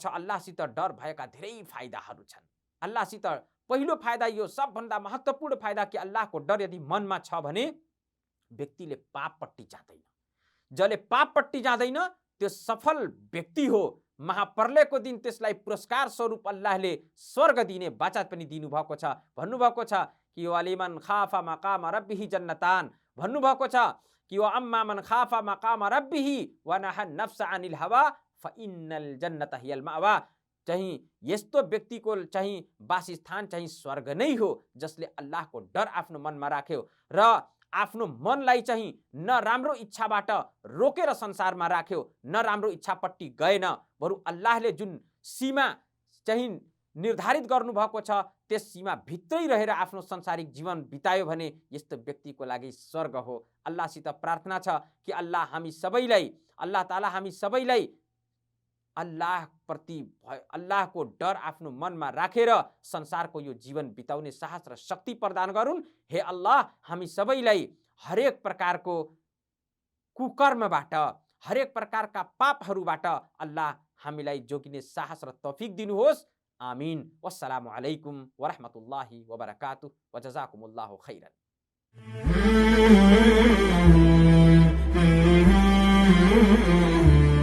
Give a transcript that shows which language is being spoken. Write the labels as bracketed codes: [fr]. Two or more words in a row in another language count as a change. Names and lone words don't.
[ne] अल्लाहसित डर भएका धेरै फाइदाहरू छन्। अल्लाहसित पहिलो फाइदा यो सबभन्दा महत्त्वपूर्ण फाइदा कि अल्लाहको डर यदि मनमा छ भने व्यक्तिले पापपट्टि जाँदैन। जसले पापपट्टि जाँदैन त्यो सफल व्यक्ति हो। महाप्रलयको दिन त्यसलाई पुरस्कार स्वरूप अल्लाहले स्वर्ग दिने वचन पनि दिनुभएको छ। भन्नुभएको छ कि [ar] ولمن خاف مقام ربه جنتان, [ne] भन्नुभएको छ कि [ar] وأما من خاف مقام ربه ونهى النفس عن الهوى فإن الجنة هي المأوى. [ne] चाहिँ यस्तो व्यक्तिको चाहिँ वासस्थान चाहिँ स्वर्ग नै हो, जसले अल्लाहको डर आफ्नो मनमा राख्यो र आफ्नो मनलाई चाहिँ न राम्रो इच्छाबाट रोकेर संसारमा राख्यो, न राम्रो इच्छापट्टि गएन, बरु अल्लाहले जुन सीमा चाहिँ निर्धारित गर्नुभएको छ त्यस सीमा भित्रै रहेर आफ्नो संसारिक जीवन बितायो भने यस्तो व्यक्तिको लागि स्वर्ग हो। अल्लाहसित प्रार्थना छ कि अल्लाह हामी सबैलाई, अल्लाह ताला हामी सबैलाई अल्लाह प्रति अल्लाहको डर आफ्नो मनमा राखेर संसारको यो जीवन बिताउने साहस र शक्ति प्रदान गरून्। हे अल्लाह, हामी सबैलाई हरेक प्रकारको कुकर्मबाट, हरेक प्रकारका पापहरूबाट अल्लाह हामीलाई जोगिने साहस र तौफिक दिनुहोस्। आमीन। [ar] والسلام عليكم ورحمة الله وبركاته وجزاكم الله خيرا.